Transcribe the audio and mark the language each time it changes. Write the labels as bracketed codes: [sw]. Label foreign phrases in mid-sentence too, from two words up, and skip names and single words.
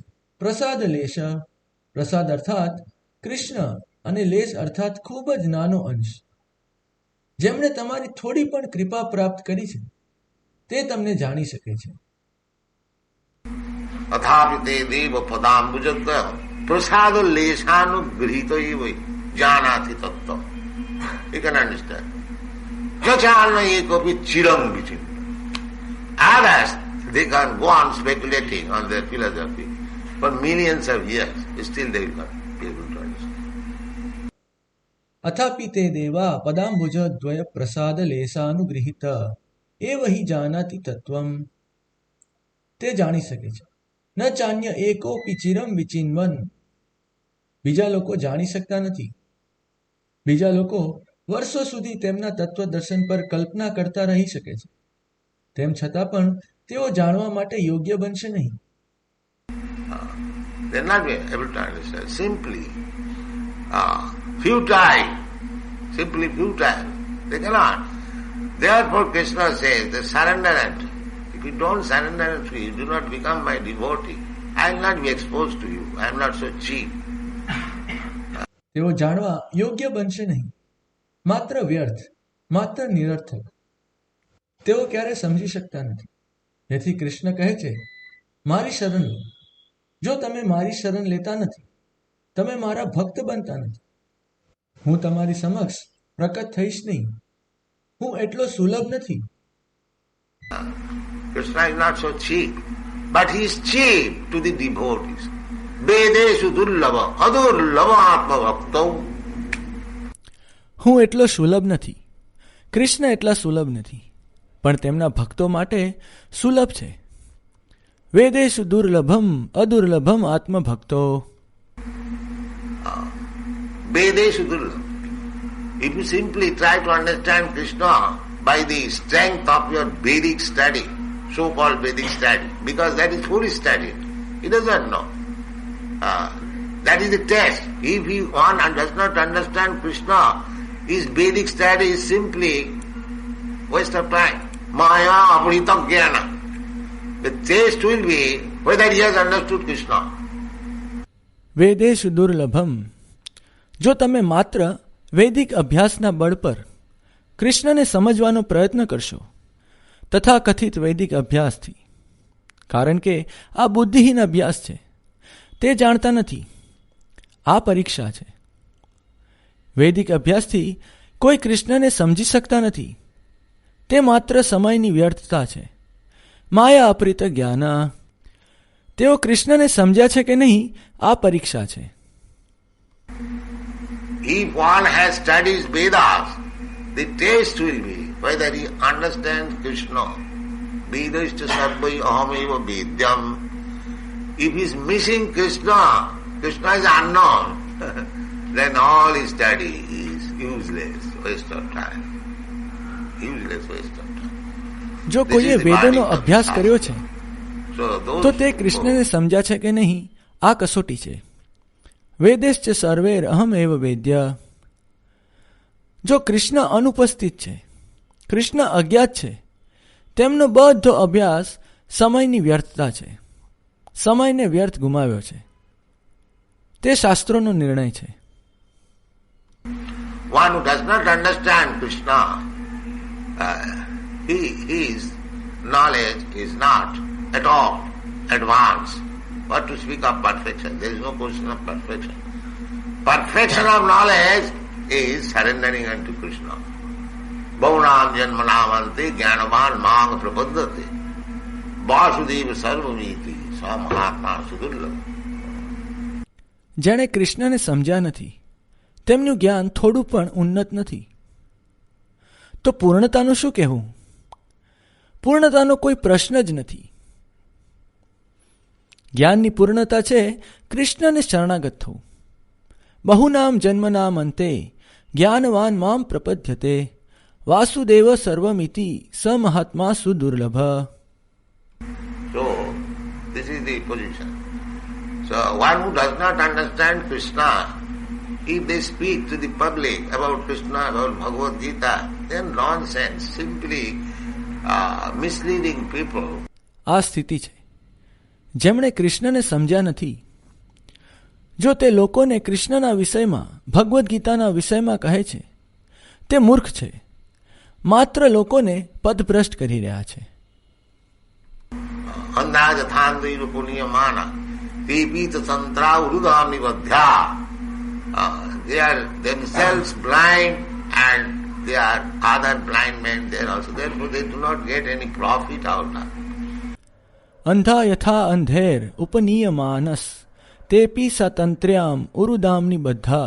[gu] પ્રસાદ લેશ, પ્રસાદ અર્થાત કૃષ્ણ, અને લેશ અર્થાત ખૂબ જ નાનો અંશ. જેમણે તમારી થોડી પણ કૃપા પ્રાપ્ત કરી છે તે તમને જાણી શકે છે. [sa] અથાપિ તે દેવ પદાંબુજદ્વય પ્રસાદ લેશાનુગૃહિત એવ જાનાતિ તત્વમ. [en] You can understand. [sa] Jachalna ekopi chiram vichim. [en] Others, they can go on speculating on their philosophy for millions of years. Still they will not be able to understand. [sa] અથાપિ તે દેવા પદાંબુજદ્વય પ્રસાદ લેશાનુગૃહિત એવ હિ જાનાતિ તત્વમ. [gu] તે જાણી શકે છે. [sa] ન ચાન્ય એકોપી ચિરમ વિચિન્વન. [gu] બીજા લોકો જાણી શકતા નથી. બીજા લોકો વર્ષો સુધી તેમના તત્વ દર્શન પર કલ્પના કરતા રહી શકે છે. તેમ છતાં પણ તેઓ જાણવા માટે યોગ્ય બનશે નહીં. [en] They are not able to understand. Simply futile. Simply futile. They cannot. Therefore Krishna says, they surrender unto. If you don't surrender unto me, you do not become my devotee. I will not be exposed to you. I am not so cheap. [gu] તેઓ જાણવા યોગ્ય બનશે નહીં. માત્ર વ્યર્થ, માત્ર નિરર્થક. તેઓ ક્યારે સમજી શકતા નથી. તેથી કૃષ્ણ કહે છે, મારી શરણ લો. જો તમે મારી શરણ લેતા નથી, તમે મારા ભક્ત બનતા નથી. હું તમારી સમક્ષ પ્રકટ થઈશ નહીં. હું એટલો સુલભ નથી. [en] Krishna is not so cheap, but he is cheap to the devotees. [sa] Vedeshu durlava, adurlava atma bhakto. [gu] હું એટલો સુલભ નથી. કૃષ્ણ એટલા સુલભ નથી, પણ તેમના ભક્તો માટે સુલભ છે. [sa] વેદેશુ દુર્લભમ અદુર્લભમ આત્મભક્તો. Vedeshu durlava. [en] If you simply try to understand Krishna by the strength of your Vedic study, so-called Vedic study, because that is fully studied, he doesn't know. That is the test. If one does not understand Krishna, his Vedic study is simply waste of time. [sa] Maya aprita jnana. [en] The test will be whether he has understood Krishna. [sa] વેદેશુ દુર્લભમ. [gu] જો તમે માત્ર વૈદિક અભ્યાસના બળ પર કૃષ્ણને સમજવાનો પ્રયત્ન કરશો, તથા કથિત વૈદિક અભ્યાસથી, કારણ કે આ બુદ્ધિહીન અભ્યાસ છે, તે જાણતા નથી. આ પરીક્ષા છે. વૈદિક અભ્યાસથી કોઈ કૃષ્ણને સમજી શકતા નથી. તે માત્ર સમયની વ્યર્થતા છે. [sa] માયા અપરિત જ્ઞાન. [gu] તેઓ કૃષ્ણને સમજ્યા છે કે નહીં, આ પરીક્ષા છે. [en] If one has studied Vedas, the test will be whether he understands Krishna. [sa] Vedashta sarvai ahameva vedyam. [en] If he is missing Krishna, Krishna is unknown, then all his study is useless, waste of time. Useless, waste of time. [gu] જો કોઈએ વેદોનો અભ્યાસ કર્યો છે તો તે કૃષ્ણને સમજ્યા છે કે નહીં, આ કસોટી છે. [sa] વેદેશ્ચ સર્વેર અહમ એવ વેદ્ય. [gu] જો કૃષ્ણ અનુપસ્થિત છે, કૃષ્ણ અજ્ઞાત છે, તેમનો બધો અભ્યાસ સમયની વ્યર્થતા છે. સમયને વ્યર્થ ગુમાવ્યો છે. તે શાસ્ત્રોનો નિર્ણય છે. [en] One who does not understand Krishna, his knowledge is not at all advanced. What to speak of perfection? There is no question of perfection. Perfection of knowledge is surrendering unto Krishna. [sa] Bhaunam janmanamante jnanavan mang prapaddate vasudeva sarvamiti sa mahatma sudurlabh. [gu] જેણે કૃષ્ણને સમજ્યા નથી, તેમનું જ્ઞાન થોડું પણ ઉન્નત નથી. તો પૂર્ણતાનું શું કહેવું? પૂર્ણતાનો કોઈ પ્રશ્ન જ નથી. જ્ઞાનની પૂર્ણતા છે કૃષ્ણને શરણાગત થવું. [sa] બહુનામ જન્મનામ અંતે જ્ઞાનવાન મામ પ્રપદ્યતે વાસુદેવ સર્વમિતિ સ મહાત્મા સુદુર્લભ. [en] So, this is the position. So, one who does not understand Krishna, if they speak to the public about Krishna, about Bhagavad Gita, then nonsense, simply misleading people. [gu] આ સ્થિતિ છે. જેમણે કૃષ્ણને સમજ્યા નથી, જો તે લોકોને કૃષ્ણના વિષયમાં, ભગવદ્ ગીતાના વિષયમાં કહે છે, તે મૂર્ખ છે, માત્ર લોકોને પદભ્રષ્ટ કરી રહ્યા છે. [sa] અંધાજથાંદૈવ પુણ્યમાના તેપીત તંત્રા ઉરુદામિ વધ્યા. [en] They are themselves blind and they are other blind men there also. Therefore they do not get any profit out of it. [sa] અંધા યથા અંધેર ઉપનીયમાનસ તેપી સ્વતંત્ર્યામ ઉરુદામની બધા.